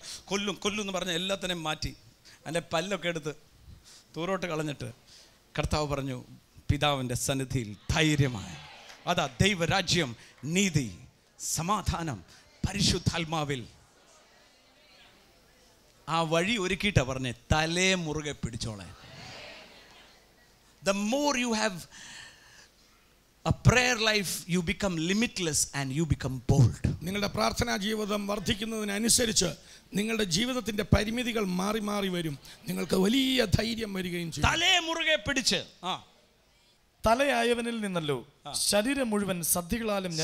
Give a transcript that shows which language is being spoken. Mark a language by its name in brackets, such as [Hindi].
[Malayalam] കൊല്ലും എന്ന് പറഞ്ഞ എല്ലാത്തിനെയും മാറ്റി അതിൻ്റെ പല്ലൊക്കെ എടുത്ത് ദൂരോട്ട് കളഞ്ഞിട്ട് കർത്താവ് പറഞ്ഞു പിതാവിൻ്റെ സന്നിധിയിൽ ധൈര്യമായി. അതാ ദൈവരാജ്യം, നീതി, സമാധാനം പരിശുദ്ധാത്മാവിൽ ആ വഴി ഒരുക്കിയിട്ടാ പറഞ്ഞേ തലേ മുറുകെ പിടിച്ചോളെ. [English] The more you have a prayer life, you become limitless and you become bold. [Malayalam] നിങ്ങളുടെ പ്രാർത്ഥനാ ജീവിതം വർദ്ധിക്കുന്നതിനനുസരിച്ച് നിങ്ങളുടെ ജീവിതത്തിന്റെ പരിമിതികൾ മാറി വരും. നിങ്ങൾക്ക് വലിയ ധൈര്യം വരികയും ചെയ്യും. തലേ മുറുകെ പിടിച്ച് തലയായവനിൽ നിന്നല്ലോ ശരീരം മുഴുവൻ സദ്യകളാലും